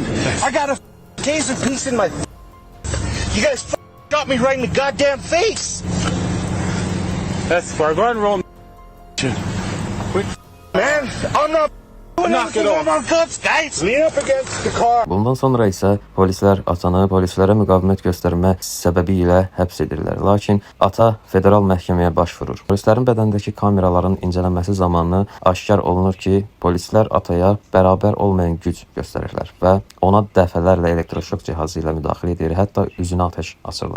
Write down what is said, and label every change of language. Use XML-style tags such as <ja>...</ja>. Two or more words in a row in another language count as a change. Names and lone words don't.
<en>I got a taser piece in my. You guys got me right in the goddamn face. That's far. Go ahead and roll. Man, I'm not doing Knock it anything off. on my guts, guys. Lean up against the car.</en> <az>Bundan sonra isə polislər atanı polislərə müqavimət göstərmə səbəbi ilə həbs edirlər. Lakin ata federal məhkəməyə başvurur. Polislərin bədəndəki kameraların incələnməsi zamanı aşkar olunur ki, polislər ataya bərabər olmayan güc göstərirlər və ona dəfələrlə elektroşok cihazı ilə müdaxilə edir, hətta üzünə atəş açırlar.</az>